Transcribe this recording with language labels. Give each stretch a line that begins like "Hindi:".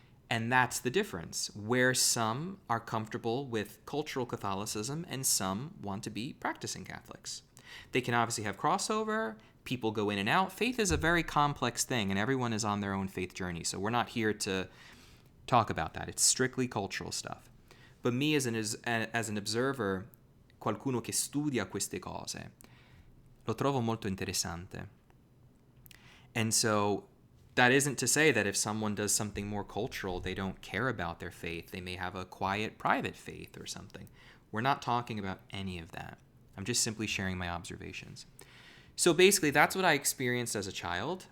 English: And that's the difference, where some are comfortable with cultural Catholicism and some want to be practicing Catholics. They can obviously have crossover, people go in and out. Faith is a very complex thing, and everyone is on their own faith journey, so we're not here to talk about that. It's strictly cultural stuff. But me as an observer,
Italian: qualcuno che studia queste cose. Lo trovo molto interessante.
English: And so that isn't to say that if someone does something more cultural, they don't care about their faith. They may have a quiet, private faith or something. We're not talking about any of that. I'm just simply sharing my observations. So basically, that's what I experienced as a child.